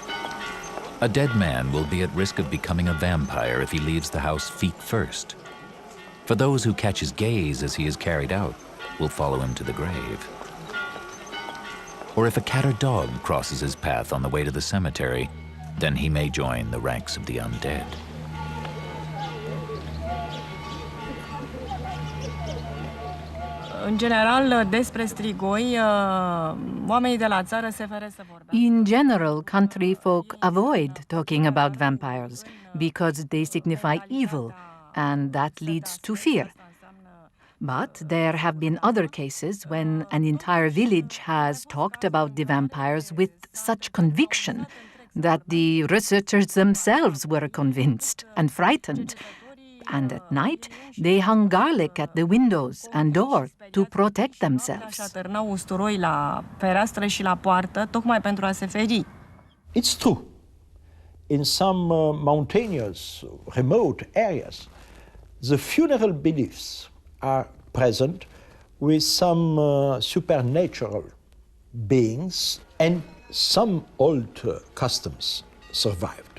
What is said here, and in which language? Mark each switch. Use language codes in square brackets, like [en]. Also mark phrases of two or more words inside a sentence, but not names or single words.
[en] A dead man will be at risk of becoming a vampire if he leaves the house feet first. For those who catch his gaze as he is carried out, will follow him to the grave. Or if a cat or dog crosses his path on the way to the cemetery, then he may join the ranks of the undead. [ro] În general, despre strigoi, oamenii de la țară se feresc să vorbească. [en] In general, country folk avoid talking about vampires because they signify evil, and that leads to fear. But there have been other cases when an entire village has talked about the vampires with such conviction that the researchers themselves were convinced and frightened. And at night, they hung garlic at the windows and door to protect themselves. [ro] Așternau usturoi la fereastră și la poartă, tocmai pentru a se feri. [en] It's true. In some mountainous, remote areas, the funeral beliefs are present with some supernatural beings, and some old customs survived.